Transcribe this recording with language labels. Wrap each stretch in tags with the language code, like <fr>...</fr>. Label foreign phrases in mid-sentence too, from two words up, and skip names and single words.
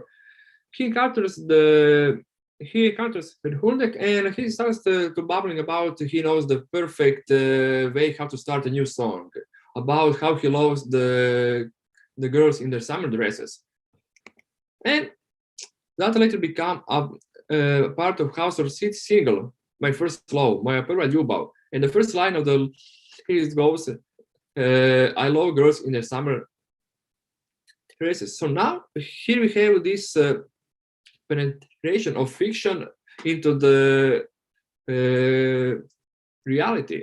<en>He encounters Rundek and he starts to babbling about he knows the perfect way how to start a new song, about how he loves the girls in their summer dresses. And that later became a part of Haustor's hit single, My First Love,</en> <hr>Moja prva ljubav.</hr> <en>And the first line of the lyrics goes, I love girls in their summer dresses. So now, here we have this penetration of fiction into the reality.</en>